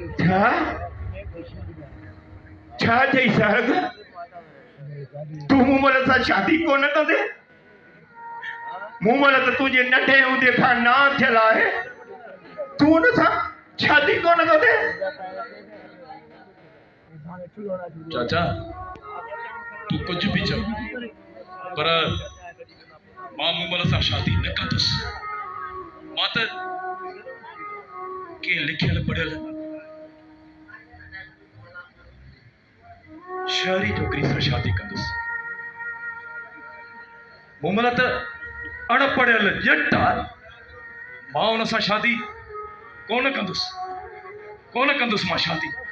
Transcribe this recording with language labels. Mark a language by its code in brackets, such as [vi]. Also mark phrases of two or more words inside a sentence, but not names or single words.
[sd] छा चई सारंग तूं मूमल सां शादी कोन कंदे? मूमल त तुंहिंजे नंढे हूंदे खां ना थियल आहे तूं हुन सां शादी कोन कंदे? चाचा तू कुछ भी चव पर मां मूमल सां शादी न कंदुसि। मां त के लिखियल पढ़ियल शहरी छोकिरी सां शादी कंदुसि। मूमल त अणपढ़ियल ॼट आहे मां हुन सां शादी कोन कंदुसि मां शादी।